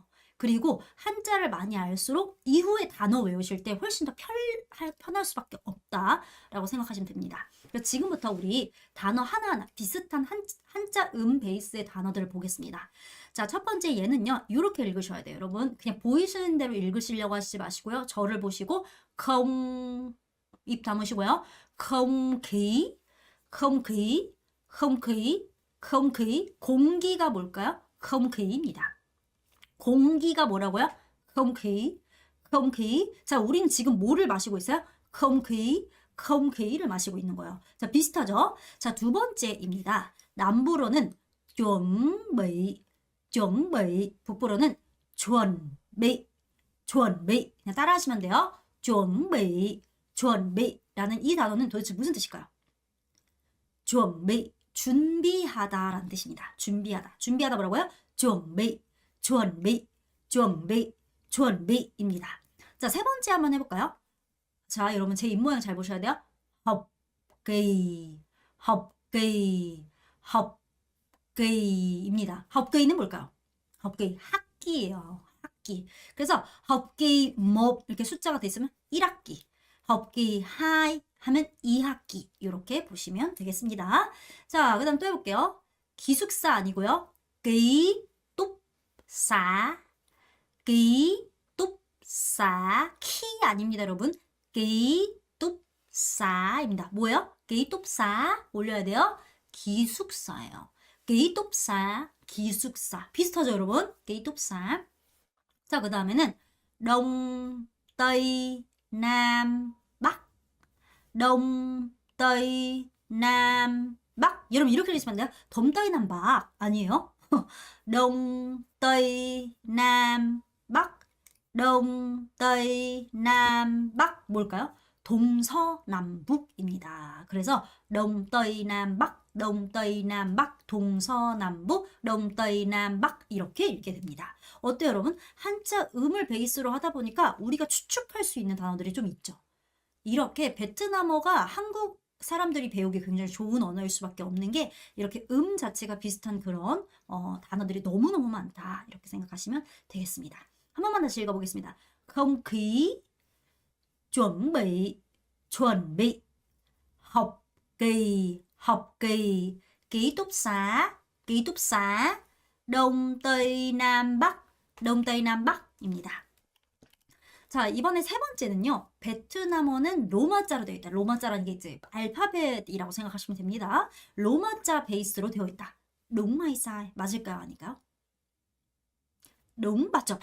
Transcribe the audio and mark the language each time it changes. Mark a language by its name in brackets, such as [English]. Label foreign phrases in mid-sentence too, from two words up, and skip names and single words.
[Korean] 그리고 한자를 많이 알수록 이후의 단어 외우실 때 훨씬 더 편할 수밖에 없다라고 생각하시면 됩니다. 그래서 지금부터 우리 단어 하나하나 비슷한 한자 베이스의 단어들을 보겠습니다. 자, 첫 번째 얘는요. 이렇게 읽으셔야 돼요. 여러분 그냥 보이시는 대로 읽으시려고 하시지 마시고요. 저를 보시고 컴 입 다무시고요. [Vietnamese] không khí, không khí, không khí, không khí. [Korean] 공기가 뭘까요? [Vietnamese] không khí [Korean] 입니다. 공기가 뭐라고요? [Vietnamese] không khí, không khí. [Korean] 자, 우리는 지금 뭐를 마시고 있어요? [Vietnamese] không khí, không khí [Korean] 를 마시고 있는 거예요. 자, 비슷하죠? 자, 두 번째입니다. 남부로는 [Vietnamese] chuẩn bị, chuẩn bị. [Korean] 북부로는 [Vietnamese] chuẩn bị, chuẩn bị. [Korean] 그냥 따라 하시면 돼요. [Vietnamese] chuẩn bị, chuẩn bị [Korean] 라는 이 단어는 도대체 무슨 뜻일까요? [Vietnamese] chuẩn bị, [Korean] 준비하다라는 뜻입니다. 준비하다. 준비하다 뭐라고요? [Vietnamese] chuẩn bị, chuẩn bị, chuẩn bị, chuẩn bị 입니다. [Korean] 자, 세 번째 한번 해볼까요? 자, 여러분 제 입모양 잘 보셔야 돼요. [Vietnamese] học kỳ, học kỳ, học kỳ 입니다. học kỳ [Korean] 는 뭘까요? [Vietnamese] học kỳ [Korean] 학기예요. 학기. 그래서 [Vietnamese] học kỳ [Korean] 1 이렇게 숫자가 돼 있으면 1학기. [Vietnamese] học kỳ [Korean] 2 하면 2학기. 이렇게 보시면 되겠습니다. 자, 그다음 또 해볼게요. 기숙사 아니고요. [Vietnamese] ký túc xá, ký túc xá, [Korean] 키 아닙니다, 여러분. [Vietnamese] ký túc xá [Korean] 입니다. 뭐예요? [Vietnamese] ký túc xá [Korean] 올려야 돼요. 기숙사예요. [Vietnamese] ký túc xá, [Korean] 기숙사. 비슷하죠, 여러분? [Vietnamese] ký túc xá. [Korean] 자, 그 다음에는 [Vietnamese] đông, tây, nam, bắc. đông, tây, nam, bắc. [Korean] 여러분 이렇게 읽으시면 돼요. [Vietnamese] đông, tây, nam, bắc. 아니에요? đông, tây, nam, bắc. đông, tây, nam, bắc. [Korean] 뭘까요? 동서남북입니다. 그래서 [Vietnamese] đông, tây, nam, bắc, đông, tây, nam, bắc, 동서남북, đông, tây, nam, bắc [Korean] 이렇게 읽게 됩니다. 어때요, 여러분? 한자 음을 베이스로 하다 보니까 우리가 추측할 수 있는 단어들이 좀 있죠. 이렇게 베트남어가 한국 사람들이 배우기 굉장히 좋은 언어일 수밖에 없는 게 이렇게 자체가 비슷한 그런 단어들이 너무너무 많다. 이렇게 생각하시면 되겠습니다. 한 번만 다시 읽어보겠습니다. [Vietnamese] không khí, chuẩn bị, học kỳ, ký túc xá, đông, tây, nam, bắc 입니다. [Korean] 자, 이번에 세 번째는요. 베트남어는 로마자로 되어 있다. 로마자라는 게 이제 알파벳이라고 생각하시면 됩니다. 로마자 베이스로 되어 있다. 롱마이사이 맞을까요? 아닐까요? 롱 맞죠?